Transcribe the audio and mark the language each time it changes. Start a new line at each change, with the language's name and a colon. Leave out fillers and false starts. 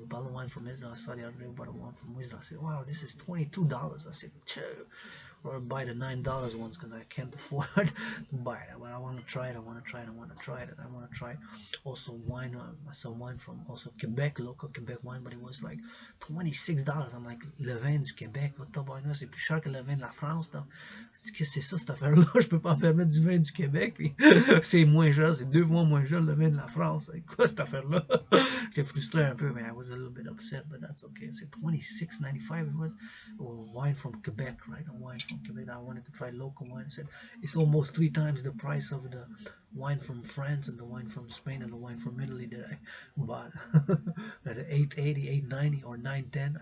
English: A bottle of wine from Israel. I saw the other day, bottle of wine from Israel. I said, wow, this is $22. I said, or buy the $9 ones because I can't afford to buy it. But I want to try it. I want to try it. I want to try it. I want to try also wine. Some wine from also Quebec, local Quebec wine, but it was like $26. I'm like,
French: le vin du Québec,
English: what the fuck,
French: c'est plus cher que le vin de la France. Qu'est-ce que c'est ça cette affaire-là? Je peux pas me permettre du vin du Québec, puis c'est moins cher, c'est 2 fois moins cher le vin de la France. C'est quoi cette affaire-là? J'étais frustré un peu, mais
English: I was a little bit upset, but that's okay.
French: C'est 26.95
English: it was. Wine from Quebec, right? A wine from Quebec. I wanted to try local wine. I said it's almost 3 times the price of the wine from France and the wine from Spain and the wine from Italy that I bought at 8.80, 8.90, or 9.10.